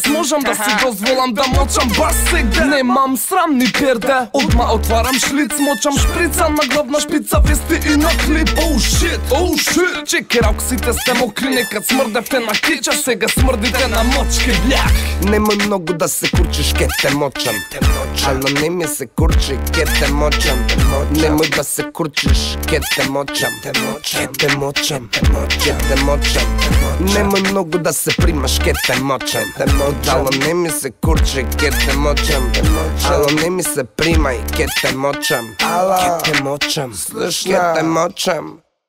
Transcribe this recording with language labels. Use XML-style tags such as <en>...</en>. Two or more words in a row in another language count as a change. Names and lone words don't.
<mk>Можам да си дозволам да мочам бас сегде. Немам срам ни перде, одма отварам шлиц, мочам шприца на главна шпица, вести и на клип.</mk> <en>Oh shit, oh shit.</en> <mk>Чеки рауксите сте мокри, некад смрдевте на кича, сега смрдите на мочки, бляк. Немој многу да се курчиш, ке те мочам. Ало не ми се курчи, ке те мочам. Немој да се курчиш, ке те мочам. Ке те мочам, ке те мочам. Немој многу да се примаш, ке те мочам. Ало не ми се курчи, ке те мочам. Ало не ми се примај, ке те мочам. Ке те мочам, ке те мочам.</mk>